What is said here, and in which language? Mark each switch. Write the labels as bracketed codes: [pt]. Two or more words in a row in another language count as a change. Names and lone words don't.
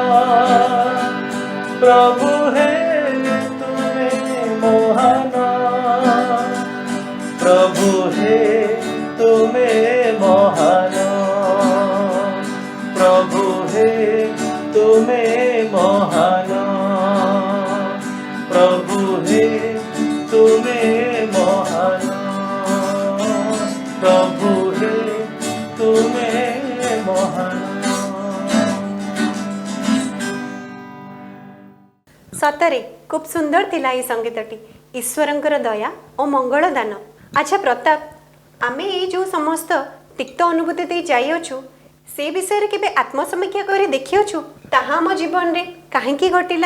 [bn] প্রভু হে তুমি মহান, প্রভু হে তুমি মহান, প্রভু হে তুমি মহান, প্রভু হে তুমি মহান, প্রভু হে তুমি মহান। [or] ସତରେ ଖୁବ୍ ସୁନ୍ଦର ଥିଲା ଏହି ସଙ୍ଗୀତଟି। ଈଶ୍ୱରଙ୍କର ଦୟା ଓ ମଙ୍ଗଳ ଦାନ। ଆଚ୍ଛା ପ୍ରତାପ, ଆମେ ଏଇ ଯେଉଁ ସମସ୍ତ ତିକ୍ତ ଅନୁଭୂତି ଦେଇ ଯାଇଅଛୁ, ସେ ବିଷୟରେ କେବେ ଆତ୍ମସମୀକ୍ଷା କରି ଦେଖିଅଛୁ ତାହା ଆମ ଜୀବନରେ କାହିଁକି ଘଟିଲା?